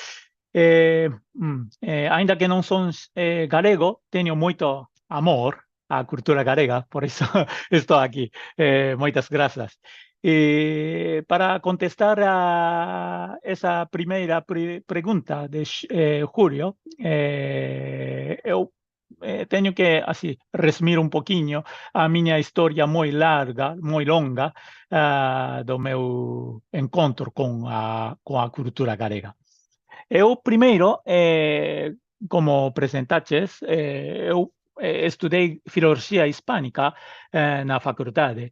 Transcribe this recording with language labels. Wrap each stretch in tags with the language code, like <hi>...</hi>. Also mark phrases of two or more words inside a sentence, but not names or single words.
<gl>Ainda que non son galego, teño moito amor á cultura galega, por iso estou aquí. Moitas grazas. Para contestar a esa primeira pregunta de Julio,</gl> <pt>eu tenho que assim, resumir um pouquinho a minha história muito larga, muito longa, do meu encontro com a cultura galega. Eu primeiro, como apresentaches, eu estudei filologia hispânica na faculdade.</pt>